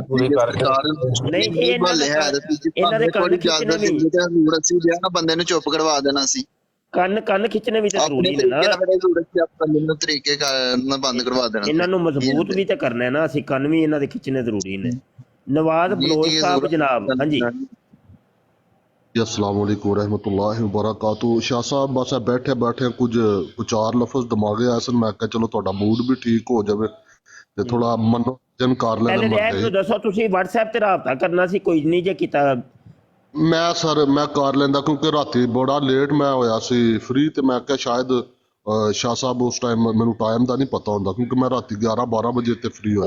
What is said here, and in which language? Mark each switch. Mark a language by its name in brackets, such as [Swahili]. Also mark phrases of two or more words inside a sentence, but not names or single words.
[Punjabi] ਨਹੀਂ ਇਹਨਾਂ ਦੇ ਕੰਨ ਖਿੱਚਣੇ ਵੀ, ਹਜ਼ੂਰ ਅਸੀਂ ਜਿਹੜਾ ਨਾ ਬੰਦੇ ਨੂੰ ਚੁੱਪ ਕਰਵਾ ਦੇਣਾ ਸੀ, ਕੰਨ ਖਿੱਚਣੇ ਵੀ ਤਾਂ ਜ਼ਰੂਰੀ ਨੇ ਨਾ, ਤਰੀਕੇ ਨਾਲ ਬੰਦ ਕਰਵਾ ਦੇਣਾ। ਇਹਨਾਂ ਨੂੰ ਮਜ਼ਬੂਤ ਵੀ ਤਾਂ ਕਰਨਾ ਹੈ ਨਾ, ਅਸੀਂ ਕੰਨ ਵੀ ਇਹਨਾਂ ਦੇ ਖਿੱਚਣੇ ਜ਼ਰੂਰੀ ਨੇ। ਨਵਾਜ਼ ਬਲੋਚ ਸਾਹਿਬ ਜਨਾਬ, ਹਾਂਜੀ। [Arabic] السلام عليكم ورحمة الله وبركاته. [Punjabi] ਸ਼ਾਹ ਸਾਹਬ ਬਸ ਬੈਠੇ ਬੈਠੇ ਕੁਛ ਚਾਰ ਲਫ਼ਜ਼ ਦਿਮਾਗੇ ਆਏ ਸਨ, ਮੈਂ ਕਿਹਾ ਚਲੋ ਥੋੜਾ ਮੂਡ ਭੀ ਠੀਕ ਹੋ ਜਾਏ ਤੇ ਥੋੜਾ ਮਨੋਰੰਜਨ ਕਰ ਲੈਣਾ। ਪਹਿਲੇ ਇਹ ਦੱਸੋ ਤੁਸੀਂ WhatsApp ਤੇ ਰਾਬਤਾ ਕਰਨਾ ਸੀ, ਕੋਈ ਨਹੀਂ ਜੇ ਕੀਤਾ ਮੈਂ ਸਰ ਮੈਂ ਕਰ ਲੈਂਦਾ ਕਿਉਂਕਿ ਰਾਤੀ ਬੜਾ ਲੇਟ ਮੈਂ ਹੋਇਆ ਸੀ ਫ੍ਰੀ ਤੇ ਮੈਂ ਕਿਹਾ ਸ਼ਾਇਦ ਸ਼ਾਹ ਸਾਹਿਬ ਉਸ ਟਾਈਮ ਮੈਨੂੰ ਟਾਈਮ ਦਾ ਨਹੀਂ ਪਤਾ ਹੁੰਦਾ ਕਿਉਂਕਿ ਮੈਂ ਰਾਤੀ 11-12 ਵਜੇ ਤੇ ਫ੍ਰੀ ਹੋਇਆ।